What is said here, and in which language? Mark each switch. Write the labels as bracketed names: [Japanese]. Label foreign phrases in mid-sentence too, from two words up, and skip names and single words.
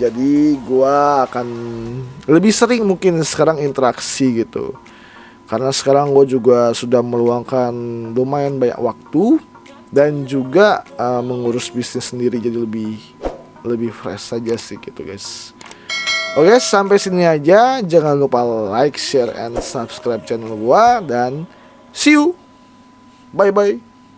[Indonesian] Jadi gue akan lebih sering mungkin sekarang interaksi gitu. Karena sekarang gue juga sudah meluangkan lumayan banyak waktu dan juga mengurus bisnis sendiri, jadi lebih fresh saja sih gitu guys. Oke, sampai sini aja. Jangan lupa [English] like, share, and subscribe channel [Indonesian] gua dan [English] see you. Bye bye.